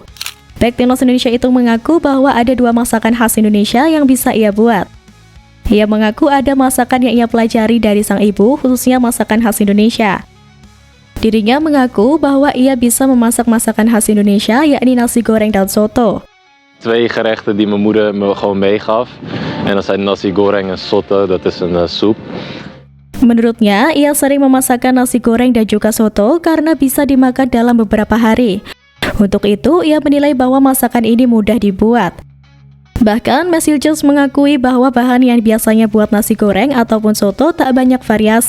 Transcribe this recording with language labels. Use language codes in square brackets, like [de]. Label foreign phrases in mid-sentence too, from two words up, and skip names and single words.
[id] Bek timnas Indonesia itu mengaku bahwa ada 2 masakan khas Indonesia yang bisa ia buat. Ia mengaku ada masakan yang ia pelajari dari sang ibu, khususnya masakan khas Indonesia. Dirinya mengaku bahwa ia bisa memasak masakan khas Indonesia, yakni nasi goreng dan soto. [nl] 2 gerechten die mijn moeder me gewoon meegaf. En dat zijn [id] nasi goreng [nl] en soto, dat is een soep. [id] Menurutnya, ia sering memasakkan nasi goreng dan juga soto karena bisa dimakan dalam beberapa hari. Untuk itu, ia menilai bahwa masakan ini mudah dibuat. Bahkan, Max Hilgers mengakui bahwa bahan yang biasanya buat nasi goreng ataupun soto tak banyak variasi.